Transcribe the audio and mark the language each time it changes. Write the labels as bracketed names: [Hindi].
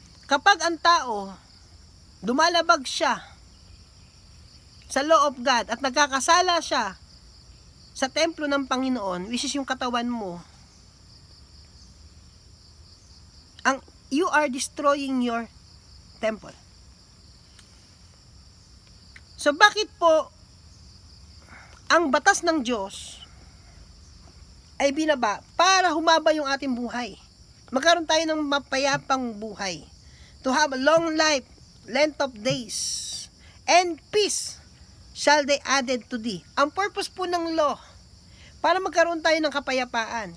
[Filipino] Kapag ang tao, dumalabag siya sa [English] law of God [Filipino] at nagkakasala siya sa templo ng Panginoon, [English] which is [Filipino] yung katawan mo, [English] you are destroying your temple. [Filipino] So bakit po ang batas ng Diyos ay binaba para humaba yung ating buhay? Magkaroon tayo ng mapayapang buhay. [English] To have a long life, length of days, and peace shall they added to thee. [Filipino] Ang purpose po ng law, para magkaroon tayo ng kapayapaan.